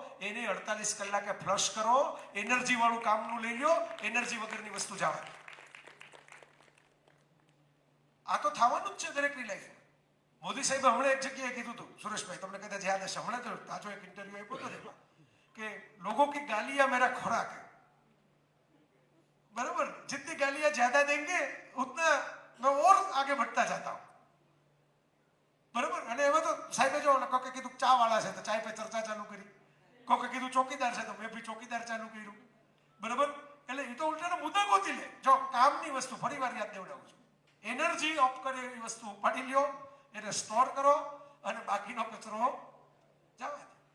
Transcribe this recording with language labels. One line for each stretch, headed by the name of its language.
Gujarati: એને 48 કલાકે ફ્લશ કરો. એનર્જી વાળું કામનું લઈ લો, એનર્જી વગરની વસ્તુ જવા. આ તો થવાનું જ છે દરેકની લાઈફમાં. મોદી સાહેબે હમણાં એક જગ્યાએ કીધું હતું, સુરેશભાઈ તમને કદાચ યાદ હશે, હમણાં તો તાજો એક ઇન્ટરવ્યુ આપ્યો હતો એમાં, કે
Hindi: लोगों की गालियां मेरा खुराक है, बराबर. जितनी गालियां ज्यादा देंगे उतना मैं और आगे बढ़ता जाता हूं, बराबर.
Gujarati: અને એમાં તો સાહેબે જો કોકે કીધું ચા વાળા છે તો ચાય પે ચર્ચા ચાલુ કરી, કોકે કીધું ચોકીદાર છે તો મેં ભી ચોકીદાર ચાલુ કર્યું, બરાબર. એટલે એ તો ઉલટાનો મુદ્દા ગોતી લે. જો કામની વસ્તુ ફરી વાર યાદ દેવડાવું છું, એનર્જી ઓફ કરે એવી વસ્તુ ઉપાડી લ્યો, એને સ્ટોર કરો, અને બાકીનો કચરો જવા.